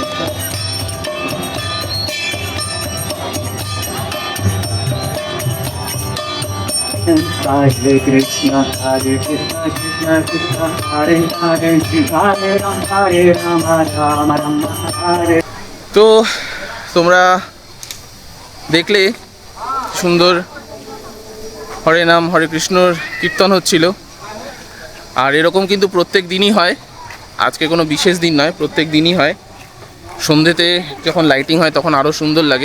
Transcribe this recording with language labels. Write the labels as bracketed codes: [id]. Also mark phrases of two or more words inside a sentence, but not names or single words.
[sa] Hare Krishna, Krishna Krishna, Hare Hare, Hare Rama, Rama Rama, Hare. [bn] তো তোমরা দেখলে সুন্দর হরে নাম হরে কৃষ্ণর কীর্তন হচ্ছিল। আর এরকম কিন্তু প্রত্যেক দিনই হয়, আজকে কোনো বিশেষ দিন নয়, প্রত্যেক দিনই হয়। সন্ধ্যেতে যখন লাইটিং হয় তখন আরও সুন্দর লাগে।